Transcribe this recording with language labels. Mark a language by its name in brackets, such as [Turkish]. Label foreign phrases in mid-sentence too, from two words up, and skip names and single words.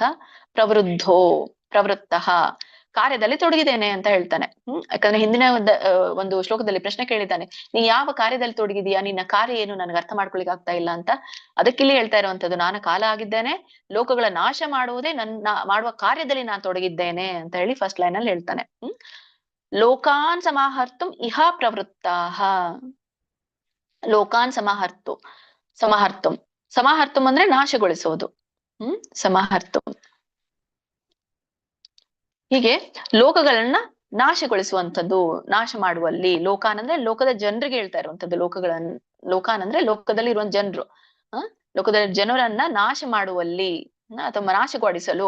[Sanskrit] ಪ್ರವೃದ್ಧೋ, ಪ್ರವೃತ್ತಃ, [Kannada] ಕಾರ್ಯದಲ್ಲಿ ತೊಡಗಿದ್ದೇನೆ ಅಂತ ಹೇಳ್ತಾನೆ. ಯಾಕಂದ್ರೆ ಹಿಂದಿನ ಒಂದು ಶ್ಲೋಕದಲ್ಲಿ ಪ್ರಶ್ನೆ ಕೇಳಿದ್ದಾನೆ, ನೀ ಯಾವ ಕಾರ್ಯದಲ್ಲಿ ತೊಡಗಿದೀಯಾ, ನಿನ್ನ ಕಾರ್ಯ ಏನು, ನನಗೆ ಅರ್ಥ ಮಾಡ್ಕೊಳಿಕ್ ಆಗ್ತಾ ಇಲ್ಲ ಅಂತ. ಅದಕ್ಕಿಲ್ಲಿ ಹೇಳ್ತಾ ಇರುವಂತದ್ದು, ನಾನು ಕಾಲ ಆಗಿದ್ದೇನೆ, ಲೋಕಗಳ ನಾಶ ಮಾಡುವುದೇ ನನ್ನ ಮಾಡುವ ಕಾರ್ಯದಲ್ಲಿ ನಾನು ತೊಡಗಿದ್ದೇನೆ ಅಂತ ಹೇಳಿ [English] first line [Kannada] ಅಲ್ಲಿ ಹೇಳ್ತಾನೆ. [Sanskrit] ಲೋಕಾನ್ ಸಮಾಹರ್ತುಂ ಇಹ ಪ್ರವೃತ್ತಾಃ. ಲೋಕಾನ್ ಸಮಾಹರ್ತುಂ [Kannada] ಅಂದ್ರೆ ನಾಶಗೊಳಿಸೋದು. ಸಮಾಹರ್ತುಂ, ಹೀಗೆ ಲೋಕಗಳನ್ನ ನಾಶಗೊಳಿಸುವಂಥದ್ದು, ನಾಶ ಮಾಡುವಲ್ಲಿ. ಲೋಕಾನ್ ಅಂದ್ರೆ ಲೋಕದ ಜನರಿಗೆ ಹೇಳ್ತಾ ಇರುವಂತದ್ದು. ಲೋಕಾನ್ ಅಂದ್ರೆ ಲೋಕದಲ್ಲಿ ಇರುವಂತ ಜನರು, ಲೋಕದ ಜನರನ್ನ ನಾಶ ಮಾಡುವಲ್ಲಿ ಅಥವಾ ನಾಶಗೊಳಿಸಲು.